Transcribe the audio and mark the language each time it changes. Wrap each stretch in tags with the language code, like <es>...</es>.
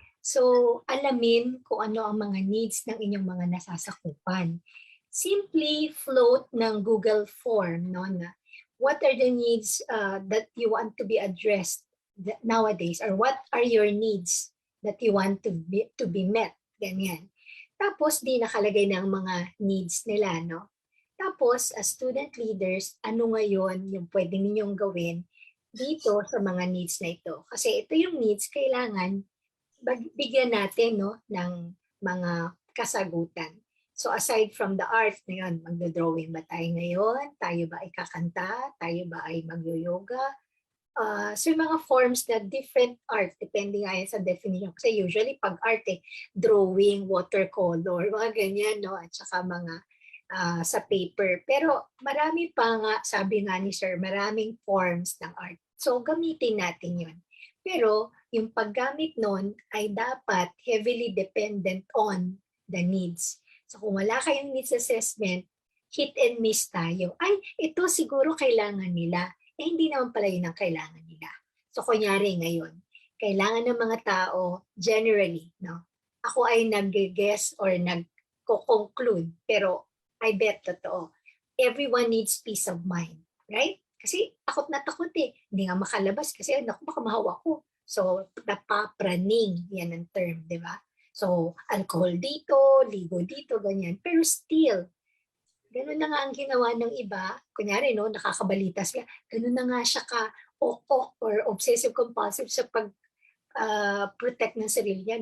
<tl>So, alamin kung ano ang mga needs ng inyong mga nasasakupan.</tl> <en>Simply float ng Google form, no, na what are the needs that you want to be addressed nowadays, or what are your needs that you want to be met. Ganyan.</en> <tl>Tapos, di nakalagay ng mga needs nila, no? Tapos,</tl> <en>as student leaders,</en> <tl>ano ngayon yung pwede ninyong gawin dito sa mga needs na ito? Kasi ito yung needs, kailangan bigyan natin, no, ng mga kasagutan. So</tl> <en>aside from the art</en> <tl>na yun, magdo-drawing ba tayo ngayon? Tayo ba ay kakanta? Tayo ba ay magyo-yoga? So yung mga forms na different art, depending nga yan sa definition. Kasi usually pag art, drawing, watercolor, mga ganyan, no? At saka mga sa paper. Pero marami pa nga, sabi nga ni Sir, maraming forms ng art. So gamitin natin yun. Pero yung paggamit nun ay dapat</tl> <en>heavily dependent on the needs.</en> <tl>So kung wala kayong needs assessment, hit and miss tayo. Ay, ito siguro kailangan nila. Hindi naman pala yun ang kailangan nila. So kunyari ngayon, kailangan ng mga tao, generally, no? Ako ay nag-guess or nag-conclude, pero</tl> <en>I bet</en> <tl>totoo.</tl> <en>Everyone needs peace of mind, right?</en> <tl>Kasi takot na takot Hindi nga makalabas kasi naku, baka mahawa ko. So, napapraning, yan ang term, di ba? So, alcohol dito, ligo dito, ganyan. Pero still, ganun na nga ang ginawa ng iba. Kunyari, no, nakakabalita siya. Ganun na nga siya ka-ok or obsessive-compulsive sa pag-protect ng sarili niya.</tl>